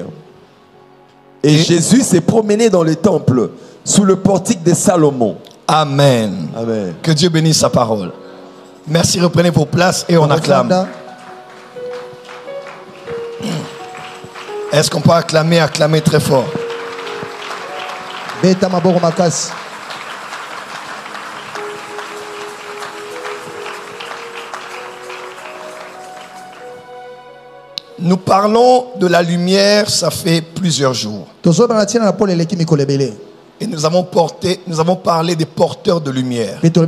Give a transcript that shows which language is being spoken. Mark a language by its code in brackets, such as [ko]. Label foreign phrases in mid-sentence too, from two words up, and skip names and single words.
[fr] Et Jésus s'est promené dans le temple, sous le portique de Salomon. Amen. Amen. Que Dieu bénisse sa parole. Merci, reprenez vos places et on acclame. Est-ce qu'on peut acclamer très fort? [ln] Beta maboko makasi. [fr] Nous parlons de la lumière, ça fait plusieurs jours. Et nous avons parlé des porteurs de lumière.